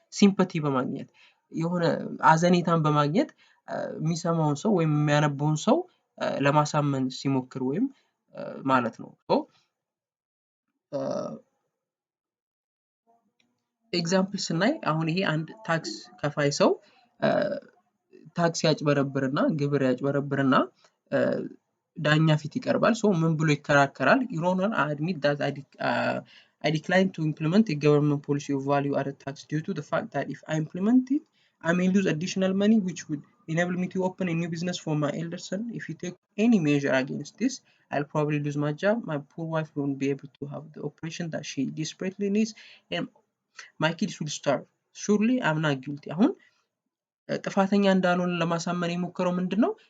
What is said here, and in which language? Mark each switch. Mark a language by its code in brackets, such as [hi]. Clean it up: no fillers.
[am] Sympathy በማግኘት የሆነ አዘኔታን በማግኘት የሚሰማውን ሰው ወይም የሚያነበውን ሰው ለማሳመን ሲሞክር ወይም ማለት ነው። ኤግዛምፕል ስናይ አሁን ይሄ አንድ ታክስ ከፋይ ሰው ታክስ ያጭበረብርና ግብር ያጭበረብርና ዳኛ ፊት ይቀርባል። ምን ብሎ ይከራከራል? [en] Your Honor, I admit that I decline to implement a government policy of value added tax due to the fact that if I implement it, I may lose additional money which would enable me to open a new business for my elder son. If you take any measure against this, I'll probably lose my job. My poor wife won't be able to have the operation that she desperately needs and my kids will starve. Surely I'm not guilty. [am] አሁን ጥፋተኛ እንዳልሆነ ለማሳመን የሞከረው ምንድነው?